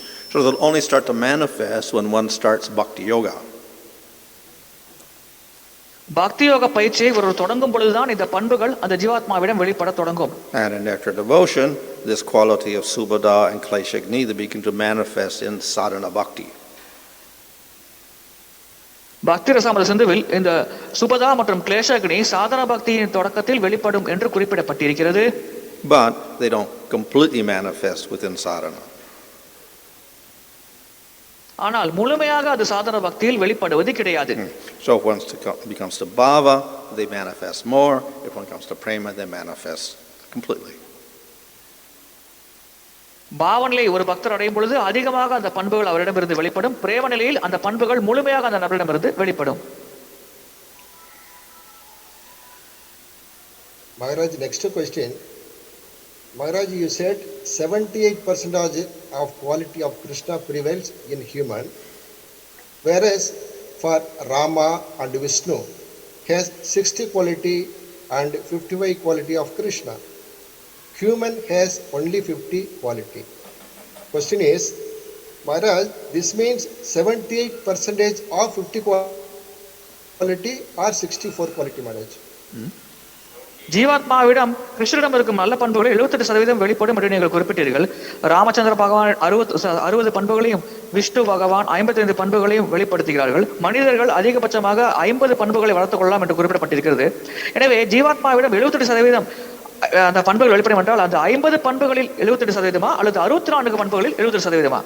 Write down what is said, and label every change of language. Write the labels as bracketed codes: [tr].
[en] So they'll only start to manifest when one starts bhakti yoga. [ta] பக்தி யோக பயிற்சியை ஒரு தொடங்கும் பொழுதுதான் இந்த பண்புகள் அந்த ஜீவாத்மாவிடம் வெளிப்பட தொடங்கும். [en] And in nectar devotion, this quality of subhada and kleshagni, they begin to manifest in sadhana bhakti. [ta] பக்தி ரசாமல சிந்துவில் இந்த சுபதா மற்றும் கிளேஷாக்னி சாதன பக்தியின் தொடக்கத்தில் வெளிப்படும் என்று குறிப்பிடப்பட்டிருக்கிறது. [en] But they don't completely manifest within sadhana. [ta] ஆனால் முழுமையாக அது சாதன பக்தியில் வெளிப்படுவது கிடையாது. [en] So if one becomes to bhava, they manifest more. If one comes to prema, they manifest completely. [ta] பாவநிலை ஒரு பக்தர் அடையும் பொழுது அதிகமாக அந்த பண்புகள் அவரிடமிருந்து வெளிப்படும். பிரேம நிலையில் அந்த பண்புகள் முழுமையாக அந்த நபரிடமிருந்து வெளிப்படும். [en] Maharaj, next question. Maharaj, you said 78% of quality of Krishna prevails in human, whereas for Rama and Vishnu has 60 quality and 55 quality of Krishna. Human has only 50 quality. Question is, Maharaj, this means 78% of 50 quality or 64 quality, Maharaj? [ta] ஜீவாத்மாவிடம் கிருஷ்ணரிடம் இருக்கும் நல்ல பண்புகளை 78% வெளிப்படும் என்று நீங்கள் குறிப்பிட்டீர்கள். ராமச்சந்திர பகவான் 60 பண்புகளையும் விஷ்ணு பகவான் 55 பண்புகளையும் வெளிப்படுத்துகிறார்கள். மனிதர்கள் அதிகபட்சமாக 50 பண்புகளை வளர்த்துக் கொள்ளலாம் என்று குறிப்பிடப்பட்டிருக்கிறது. எனவே ஜீவாத்மாவிடம் 78% அந்த பண்புகள் வெளிப்படும் என்றால் அந்த 50 பண்புகளில் 78% அல்லது 64 பண்புகளில் 70%?